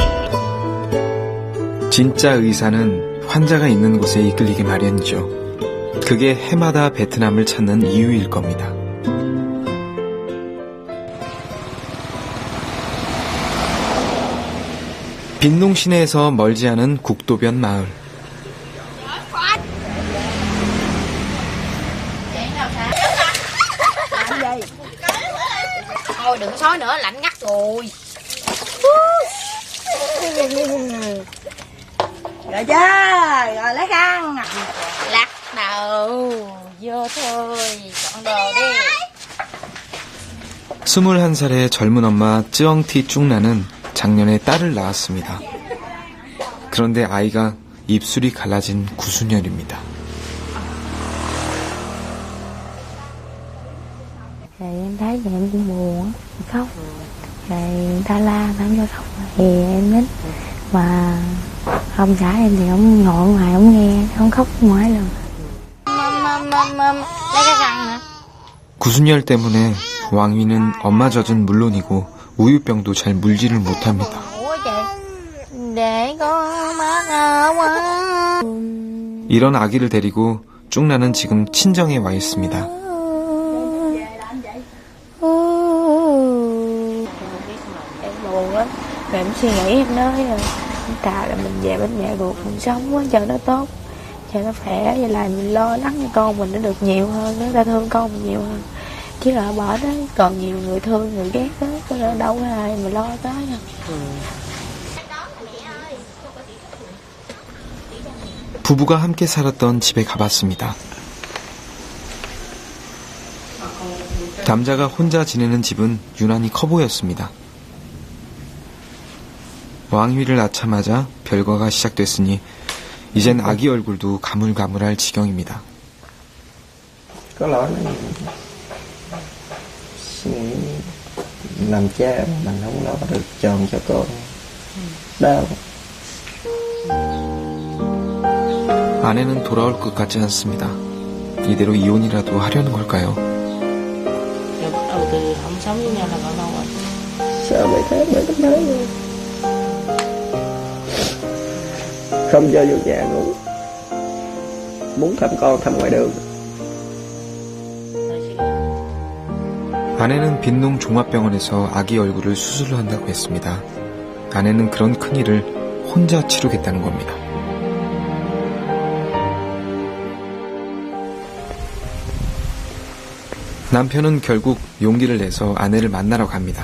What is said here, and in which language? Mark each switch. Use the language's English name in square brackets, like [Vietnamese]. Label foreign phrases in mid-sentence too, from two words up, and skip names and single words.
[Korean] 진짜 의사는 환자가 있는 곳에 이끌리기 마련이죠. 그게 해마다 베트남을 찾는 이유일 겁니다. 빈농 시내에서 멀지 않은 국도변 마을. [Vietnamese] Thôi đừng sói nữa, lạnh ngắt rồi. Rồi chứ, rồi lấy khăn. Lắc đầu, vô thôi, chọn đồ đi. [Korean] 21살의 젊은 엄마 쯔엉티 쭉나는 작년에 딸을 낳았습니다. 그런데 아이가 입술이 갈라진 구순열입니다. [Vietnamese] Em thấy thì em cũng buồn á, khóc. Rồi người ta la, người ta không cho khóc thì em nín. Mà ông xã em thì ông ngồi ngoài ông nghe, không khóc ngoài luôn. Lấy cái răng nữa. [Korean] 구순열 때문에 왕위는 엄마 젖은 물론이고 우유병도 잘 물지를 못합니다. [Vietnamese] Để con má quá. [Korean] 이런 아기를 데리고 쭉나는 지금 친정에 와 있습니다. [Vietnamese] Em buồn lắm, rồi em suy nghĩ em nói rồi, thà là mình về bên mẹ ruột mình sống quá cho nó tốt, cho nó khỏe, vậy là mình lo lắng cho con mình nó được nhiều hơn, nó ra thương con mình nhiều hơn. Chứ là bỏ đó còn nhiều người thương người ghét đó, có là đâu có ai mà lo tới đâu. [Korean] 부부가 함께 살았던 집에 가봤습니다. 남자가 혼자 지내는 집은 유난히 커 보였습니다. 왕위를 낳자마자 별거가 시작됐으니 이젠 아기 얼굴도 가물가물할 지경입니다. [Vietnamese] Có lỗi làm cha mình không lo được chồng cho con đau. [Korean] 아내는 돌아올 것 같지 않습니다. 이대로 이혼이라도 하려는 걸까요? [Vietnamese] Rồi bắt đầu từ không sống với nhau là bao lâu rồi? Sợ mấy tháng rồi. Không cho vô nhà luôn. Muốn thăm con thăm ngoài đường. [Korean] 아내는 빈농 종합병원에서 아기 얼굴을 수술을 한다고 했습니다. 아내는 그런 큰일을 혼자 치르겠다는 겁니다. 남편은 결국 용기를 내서 아내를 만나러 갑니다.